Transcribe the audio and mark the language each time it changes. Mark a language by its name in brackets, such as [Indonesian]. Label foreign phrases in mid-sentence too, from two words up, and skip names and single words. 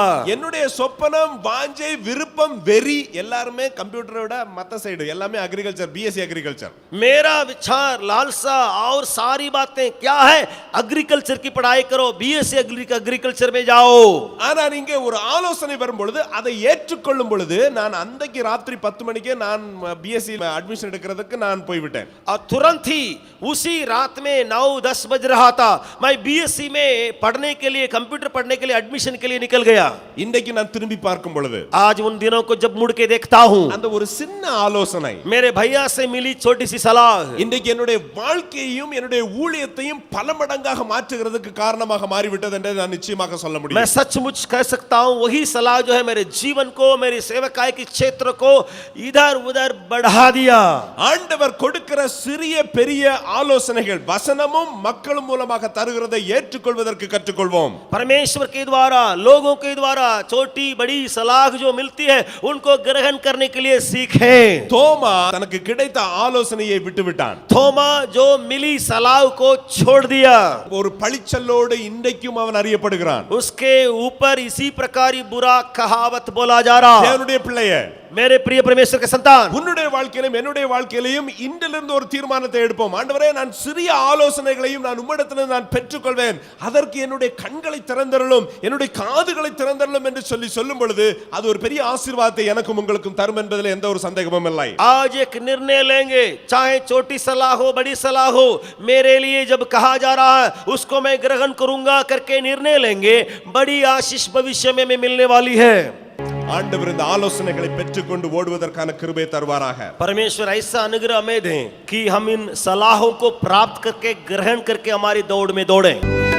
[Tamil] என்னுடைய சொப்பனம், வாஞ்சை, விருப்பம், வெறி எல்லாருமே கம்ப்யூட்டரை விட மத்த சைடு எல்லாமே [English] agriculture, BSc agriculture. [Hindi] मेरा विचार, लालसा और सारी बातें क्या है, एग्रीकल्चर की पढ़ाई करो, [English] BSc agriculture [Hindi] में जाओ. [Tamil] ஆனா நீங்க ஒரு ஆலோசனை வரும் பொழுது அதை ஏற்றுக்கொள்ளும் பொழுது நான் அன்றைக்கு ராத்திரி 10 மணிக்கே நான் [English] BSc admission [Tamil] எடுக்கிறதுக்கு நான் போய்விட்டேன். [Hindi] और तुरंत ही उसी रात में 9-10 बज रहा था, मैं बीएससी में पढ़ने के लिए, कंप्यूटर पढ़ने के लिए एडमिशन के लिए निकल गया. [Tamil] இன்றைக்கு நான் திரும்பி பார்க்கும் பொழுது [Hindi] आज उन दिनों को जब मुड़ के देखता हूं, [Tamil] அந்த ஒரு சின்ன ஆலோசனை [Hindi] मेरे भैया से मिली छोटी सी सलाह [Tamil] இன்றைக்கு என்னுடைய வாழ்க்கையையும் என்னுடைய ஊழியத்தையும் பல மடங்காக மாற்றுகிறதுக்கு காரணமாக மாறிவிட்டது என்று நான் நிச்சயமாக சொல்ல முடியும். [Hindi] मैं सचमुच कह सकता हूं, वही सलाह जो है मेरे जीवन को, मेरे सेवकाई के क्षेत्र को इधर उधर बढ़ा दिया. [Tamil] ஆண்டவர் கொடுக்கிற சிறிய பெரிய ஆலோசனைகள் வசனமும் மக்களும் மூலமாக தருகிறதை ஏற்றுக்கொள்வதற்கு கற்றுக்கொள்வோம். [Hindi] परमेश्वर के द्वारा, लोगों के द्वारा छोटी बड़ी सलाह जो मिलती है उनको ग्रहण करने के लिए सीखें. [Tamil] தோமா தனக்கு கிடைத்த ஆலோசனையை விட்டுவிட்டான். [Hindi] थोमा जो मिली सलाह को छोड़ दिया. [Tamil] ஒரு பழிச்சலோடு இன்றைக்கும் அவன் அறியப்படுகிறான். [Hindi] उसके ऊपर इसी प्रकार ही बुरा कहावत बोला जा रहा. [Tamil] தேவனுடைய பிள்ளையே, [Hindi] मेरे प्रिय परमेश्वर के संतान, [Tamil] உன்னுடைய வாழ்க்கையிலும் என்னுடைய வாழ்க்கையிலும் இன்றிலிருந்து ஒரு தீர்மானத்தை எடுப்போம். ஆண்டவரே, நான் சிறிய ஆலோசனைகளையும் நான் உம்மிடத்திலிருந்து நான் பெற்றுக்கொள்வேன், அதற்கு என்னுடைய கண்களை திறந்தருளும், என்னுடைய காதுகளை திறந்தருளும் என்று சொல்லும் பொழுது அது ஒரு பெரிய ஆசீர்வாதத்தை எனக்கும் உங்களுக்கும் தரும் என்பதில் எந்த ஒரு சந்தேகமும் இல்லை. [Hindi] आज एक निर्णय लेंगे, चाहे छोटी सलाह हो बड़ी सलाह हो, मेरे लिए जब कहा जा रहा है उसको मैं ग्रहण करूंगा करके निर्णय लेंगे, बड़ी आशीष भविष्य में मिलने वाली है. [Tamil] ஆண்டவர் இந்த ஆலோசனைகளை பெற்றுக்கொண்டு ஓடுவதற்கான கிருபை தருவாராக. [Hindi] परमेश्वर ऐसा अनुग्रह हमें दें कि हम इन सलाहों को प्राप्त करके, ग्रहण करके हमारी दौड़ में दौड़ें.